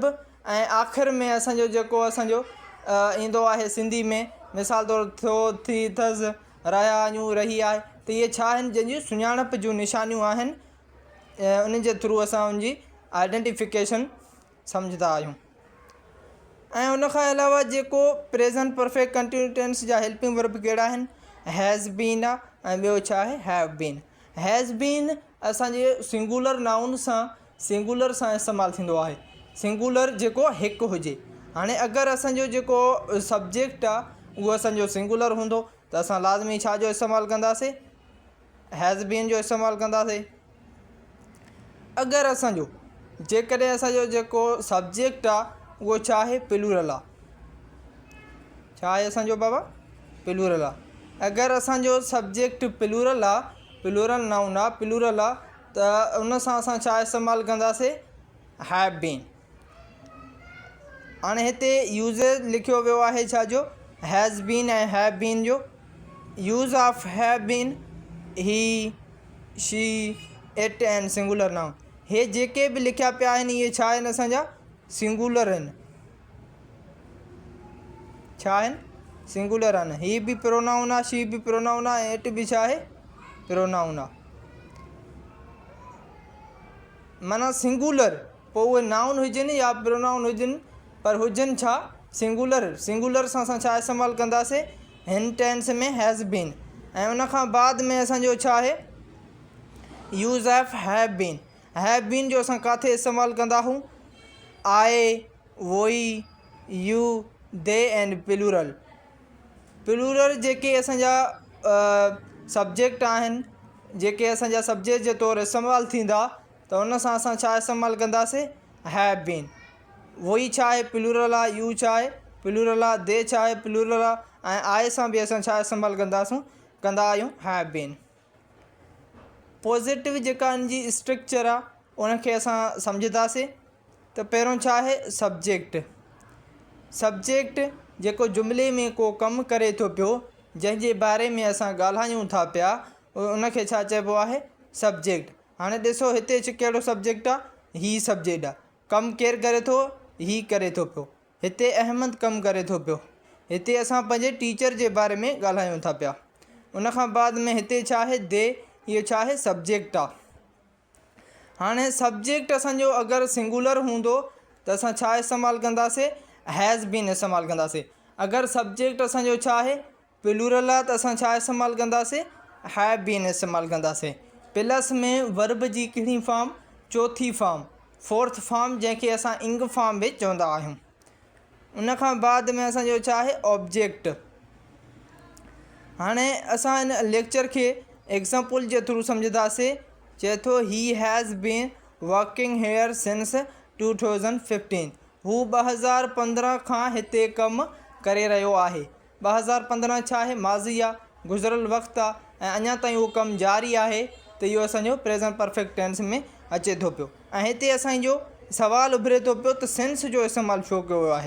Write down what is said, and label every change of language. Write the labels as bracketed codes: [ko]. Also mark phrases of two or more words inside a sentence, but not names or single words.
[sd] ऐं आख़िर में असांजो जेको ईंदो आहे सिंधी में, मिसाल तौरु थियो, थी, अथसि, रहिया आहियूं, रही आहे। त इहे छा आहिनि? जंहिंजी सुञाणप जूं निशानियूं आहिनि, उन जे थ्रू असां उनजी आइडेंटिफिकेशन सम्झंदा आहियूं। ऐं उनखां अलावा जेको [en] present perfect continuous tense [sd] जा [en] helping verb [sd] कहिड़ा आहिनि? [en] has been [sd] आहे ऐं ॿियो छा आहे? [en] have been. has been [sd] असांजे [en] singular noun [sd] सां इस्तेमालु थींदो आहे। सिंगुलर जेको हिकु हुजे। हाणे अगरि असांजो जेको सब्जेक्ट आहे उहो असांजो सिंगुलर हूंदो त असां लाज़मी छा जो इस्तेमालु कंदासीं? हैज़ बीन जो इस्तेमालु कंदासीं। अगरि जेकॾहिं असांजो जेको सब्जेक्ट आहे उहो छा आहे? प्लूरल आहे। छा आहे असांजो बाबा? प्लूरल आहे। अगरि असांजो सब्जेक्ट प्लूरल आहे, [en] plural noun [sd] आहे, प्लूरल आहे, त उन सां असां छा इस्तेमालु कंदासीं? [en] have been. [sd] हाणे हिते यूज़ेज लिखियो वियो आहे छा जो? [en] has been [sd] ऐं [en] have been [sd] जो। [en] use of have been he, she, it and singular noun. [sd] हे जेके बि लिखिया पिया आहिनि इहे छा आहिनि? असांजा सिंगुलर आहिनि। छा आहिनि? सिंगुलर आहिनि। ही बि प्रोनाउन आहे, शी बि प्रोनाउन आहे, इट बि छा आहे? प्रोनाउन आहे। माना सिंगुलर, पोइ उहे नाउन हुजनि या प्रोनाउन हुजनि, पर हुजनि छा? सिंगुलर। सिंगुलर सां असां छा इस्तेमालु कंदासीं? हिन टेंस में [en] has been. [sd] ऐं उनखां बाद में असांजो छा आहे? [en] use of have been. have been [sd] जो असां किथे इस्तेमालु कंदा आहियूं? [en] I, we, you, they and plural. [sd] प्लूरल जेके असांजा सब्जेक्ट आहिनि, जेके असांजा सब्जेक्ट जे तौरु इस्तेमालु थींदा, त उन सां असां छा इस्तेमालु कंदासीं? [en] have been. [sd] वोई छा आहे? प्लूरल आहे। यू छा आहे? प्लूरल आहे। दे छा आहे? प्लूरल आहे। ऐं आए सां बि असां छा इस्तेमालु कंदा आहियूं? [en] have been. [sd] पॉज़िटिव जेका इनजी स्ट्रक्चर आहे उनखे असां सम्झंदासीं। त पहिरियों छा आहे? सब्जेक्ट। सब्जेक्ट जेको जुमिले में को कमु करे थो पियो, जंहिंजे बारे में असां ॻाल्हायूं था पिया, उनखे छा चइबो आहे? सब्जेक्ट। हाणे ॾिसो हिते कहिड़ो सब्जेक्ट आहे? ही सब्जेक्ट आहे। कमु केरु करे थो? ही करे थो पियो। हिते अहमद कमु करे थो पियो। हिते असां पंहिंजे टीचर जे बारे में ॻाल्हायूं था पिया। उनखां बाद में हिते छा आहे? दे। इहो छा आहे सब्जेक्ट आहे। हाणे सब्जेक्ट असांजो अगरि सिंगुलर हूंदो त असां छा इस्तेमालु कंदासीं [en] has been [sd] इस्तेमालु कंदासीं। अगरि सब्जेक्ट असांजो छा आहे प्लूरल आहे त असां छा इस्तेमालु कंदासीं [en] have been [sd] इस्तेमालु कंदासीं। प्लस में वर्ब जी कहिड़ी फॉर्म चौथी फॉर्म [en] fourth form [sd] जंहिंखे असां [en] ing form [sd] बि चवंदा आहियूं। उन खां बाद में असांजो छा आहे ऑब्जेक्ट। हाणे असां हिन लेक्चर खे एग्ज़ाम्पल जे थ्रू सम्झंदासीं। चए थो [en] he has been working here since 2015। [sd] हू 2015 खां हिते कमु करे रहियो आहे। 2015 छा आहे माज़ी आहे गुज़िरियल वक़्तु आहे ऐं अञा ताईं उहो कमु जारी आहे त इहो असांजो [en] present perfect tense [sd] में अचे थो पियो। ऐं हिते असांजो सुवालु उभिरे थो पियो त सिंस जो इस्तेमालु छो कयो आहे।